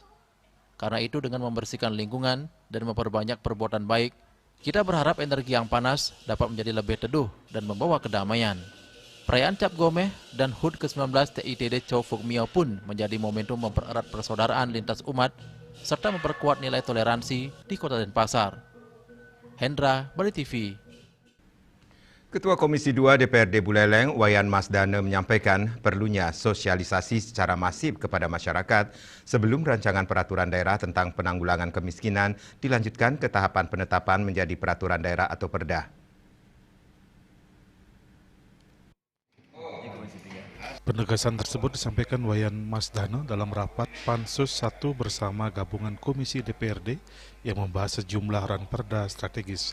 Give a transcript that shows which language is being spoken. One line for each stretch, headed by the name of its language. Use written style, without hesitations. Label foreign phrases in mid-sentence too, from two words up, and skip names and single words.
Indonesian: Karena itu dengan membersihkan lingkungan dan memperbanyak perbuatan baik, kita berharap energi yang panas dapat menjadi lebih teduh dan membawa kedamaian. Perayaan Cap Gomeh dan HUT ke-19 TITD Chow Phuc Miao pun menjadi momentum mempererat persaudaraan lintas umat serta memperkuat nilai toleransi di Kota Denpasar. Hendra, Bali TV. Ketua Komisi 2 DPRD Buleleng, Wayan Masdane, menyampaikan perlunya sosialisasi secara masif kepada masyarakat sebelum rancangan peraturan daerah tentang penanggulangan kemiskinan dilanjutkan ke tahapan penetapan menjadi peraturan daerah atau perda. Penegasan tersebut disampaikan Wayan Masdane dalam rapat Pansus 1 bersama gabungan Komisi DPRD yang membahas sejumlah ranperda strategis.